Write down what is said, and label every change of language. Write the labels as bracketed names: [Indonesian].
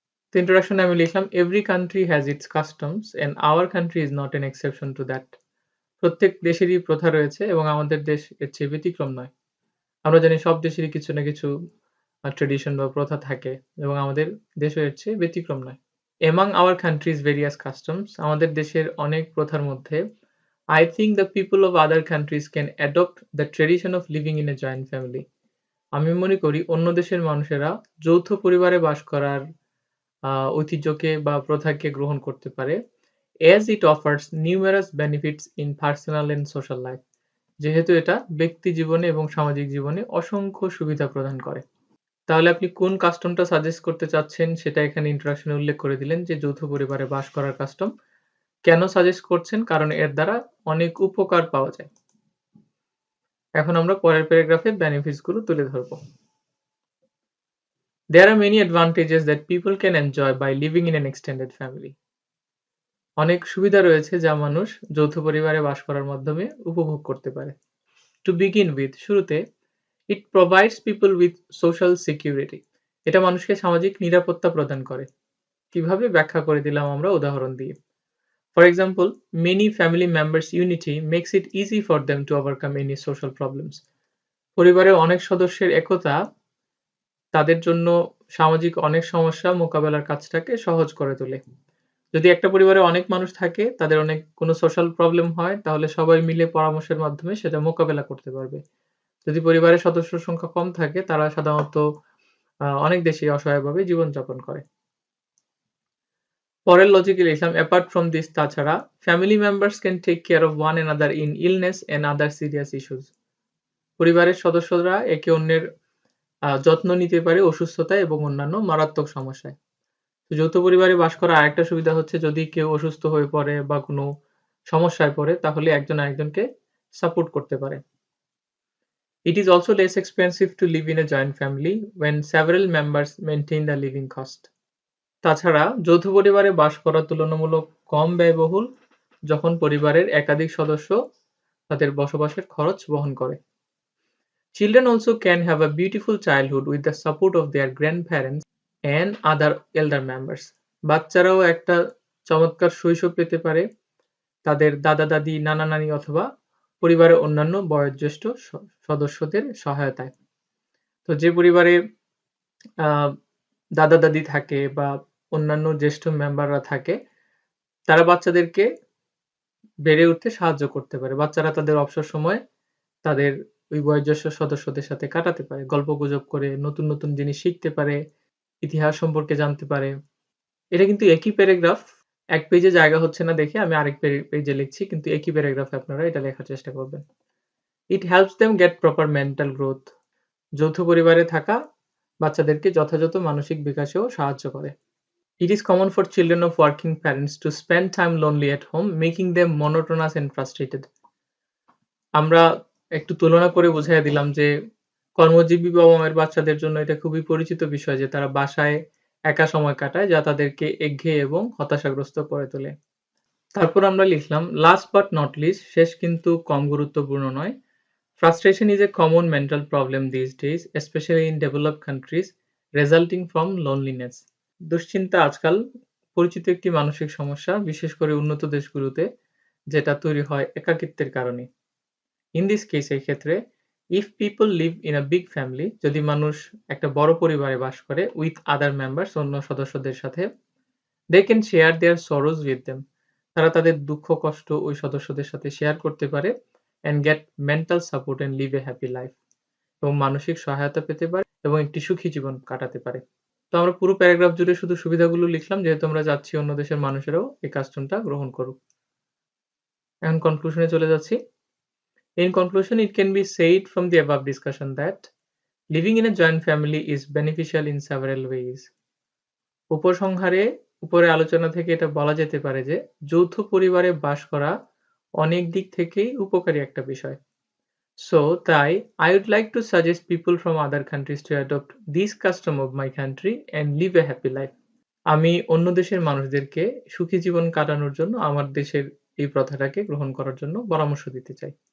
[Bangla] তো ইন্ট্রোডাকশনে আমি লিখলাম, [English] Every country has its customs and our country is not an exception to that. [Bangla] প্রত্যেক দেশেরই প্রথা রয়েছে এবং আমাদের দেশ এর চেয়ে ব্যতিক্রম নয়। আমরা জানি সব দেশেরই কিছু না কিছু ট্র্যাডিশন বা প্রথা থাকে এবং আমাদের দেশও এর চেয়ে ব্যতিক্রম নয়। [English] Among our country's various customs, [Bangla] আমাদের দেশের অনেক প্রথার মধ্যে [English] I think the people of other countries can adopt the tradition of living in a joint family. [Bangla] আমি মনে করি অন্য দেশের মানুষেরা যৌথ পরিবারে বাস করার ঐতিহ্যকে বা প্রথাকে গ্রহণ করতে পারে, [English] as it offers numerous benefits in personal and social life. [Bangla] যেহেতু এটা ব্যক্তি জীবনে এবং সামাজিক জীবনে অসংখ্য সুবিধা প্রদান করে। তাহলে আপনি কোন কাস্টমটা সাজেস্ট করতে চাচ্ছেন সেটা এখানে ইন্ট্রোডাকশনে উল্লেখ করে দিলেন, যে যৌথ পরিবারে বাস করার কাস্টম। কেন সাজেস্ট করছেন? কারণ এর দ্বারা অনেক উপকার পাওয়া যায়। এখন আমরা পরের প্যারাগ্রাফে বেনিফিটস গুলো তুলে ধরব। [English] There are many advantages that people can enjoy by living in an extended family. [Bangla] অনেক সুবিধা রয়েছে যা মানুষ যৌথ পরিবারে বাস করার মাধ্যমে উপভোগ করতে পারে। [English] To begin with, [Bangla] শুরুতে [English] it provides people with social security. [Bangla] এটা মানুষকে সামাজিক নিরাপত্তা প্রদান করে। কিভাবে ব্যাখ্যা করে দিলাম আমরা উদাহরণ দিয়ে। [English] For example, many family members' unity makes it easy for them to overcome any social problems. [Bangla] পরিবারের অনেক সদস্যের একতা তাদের জন্য সামাজিক অনেক সমস্যা মোকাবেলার কাজটাকে সহজ করে তোলে। যদি একটা পরিবারে অনেক মানুষ থাকে, তাদের অনেক কোনো সোশ্যাল প্রবলেম হয়, তাহলে সবাই মিলে পরামর্শের মাধ্যমে সেটা মোকাবেলা করতে পারবে। যদি পরিবারের সদস্য সংখ্যা কম থাকে, তারা সাধারণত অনেক বেশি অসহায়ভাবে জীবনযাপন করে। পরের লজিকে লিখলাম, [English] apart from this [Bangla] তাছাড়া [English] Family members can take care of one another in illness and other serious issues. [Bangla] পরিবারের সদস্যরা একে অন্যের যত্ন নিতে পারে অসুস্থতা এবং অন্যান্য মারাত্মক সমস্যায়। যৌথ পরিবারে বাস করার আরেকটা সুবিধা হচ্ছে যদি কেউ অসুস্থ হয়ে পড়ে বা কোনো সমস্যায় পড়ে তাহলে একজন আরেকজনকে সাপোর্ট করতে পারে। [English] It is also less expensive to live in a joint family when several members maintain the living cost. [Bangla] তাছাড়া যৌথ পরিবারে বাস করা তুলনামূলক কম ব্যয়বহুল যখন পরিবারের একাধিক সদস্য তাদের বসবাসের খরচ বহন করে। [English] Children also can have a beautiful childhood with the support of their grandparents and other elder members. [Bangla] বাচ্চারাও একটা চমৎকার শৈশব পেতে পারে তাদের দাদা-দাদি, নানা-নানি অথবা পরিবারের অন্যান্য বয়োজ্যেষ্ঠ সদস্যদের সহায়তায়। তো যে পরিবারে দাদা-দাদি থাকে বা অন্যান্য জ্যেষ্ঠ মেম্বাররা থাকে, তারা বাচ্চাদেরকে বেড়ে উঠতে সাহায্য করতে পারে। বাচ্চারা তাদের অবসর সময় তাদের ওই বয়োজ্যেষ্ঠ সদস্যদের সাথে কাটাতে পারে। গল্পগুজব করে নতুন, নতুন জিনিস শিখতে পারে, ইতিহাস সম্পর্কে জানতে পারে। এটা কিন্তু একই প্যারাগ্রাফ, এক পেজে জায়গা হচ্ছে না দেখে আমি আরেক পেজে লিখছি, কিন্তু একই প্যারাগ্রাফে আপনারা এটা লেখার চেষ্টা করবেন। [English] It helps them get proper mental growth. [Bangla] যৌথ পরিবারে থাকা বাচ্চাদেরকে যথাযথ মানসিক বিকাশেও সাহায্য করে। [English] It is common for children of working parents to spend time lonely at home, making them monotonous and frustrated. [Bangla] আমরা একটু তুলনা করে বুঝাইয়া দিলাম যে কর্মজীবী বাবা-মায়ের বাচ্চাদের জন্য এটা খুবই পরিচিত বিষয় যে তারা বাসায় একা সময় কাটায় যা তাদেরকে একঘেয়ে এবং হতাশাগ্রস্ত করে তোলে। তারপর আমরা লিখলাম [English] last but not least, [Bangla] শেষ কিন্তু কম গুরুত্বপূর্ণ নয়, [English] frustration is a common mental problem these days, especially in developed countries, resulting from loneliness. [Bangla] দুশ্চিন্তা আজকাল পরিচিত একটি মানসিক সমস্যা, বিশেষ করে উন্নত দেশগুলোতে, যেটা তৈরি হয় একাকিত্বের কারণে। [English] In this case, [Bangla] এই ক্ষেত্রে [English] if people live in a big family, [Bangla] যদি মানুষ একটা বড় পরিবারে বাস করে [English] with other members, [Bangla] অন্য সদস্যদের সাথে, [English] they can share their sorrows with them. [Bangla] তারা তাদের দুঃখ কষ্ট ওই সদস্যদের সাথে শেয়ার করতে পারে [English] and get mental support and live a happy life. [Bangla] এবং মানসিক সহায়তা পেতে পারে এবং একটি সুখী জীবন কাটাতে পারে। তো আমরা পুরো প্যারাগ্রাফ জুড়ে শুধু সুবিধাগুলো লিখলাম যেহেতু আমরা চাচ্ছি অন্য দেশের মানুষেরাও এই কাস্টমটা গ্রহণ করুক। এখন কনক্লুশনে চলে যাচ্ছি। [English] In conclusion, it can be said from the above discussion that living in a joint family is beneficial in several ways. [Bangla] উপসংহারে উপরে আলোচনা থেকে এটা বলা যেতে পারে যে যৌথ পরিবারে বাস করা অনেক দিক থেকেই উপকারী একটা বিষয়। [English] So [Bangla] তাই [English] I would like to suggest people from other countries to adopt this custom of my country and live a happy life. [Bangla] আমি অন্য দেশের মানুষদেরকে সুখী জীবন কাটানোর জন্য আমার দেশের এই প্রথাটাকে গ্রহণ করার জন্য পরামর্শ দিতে চাই।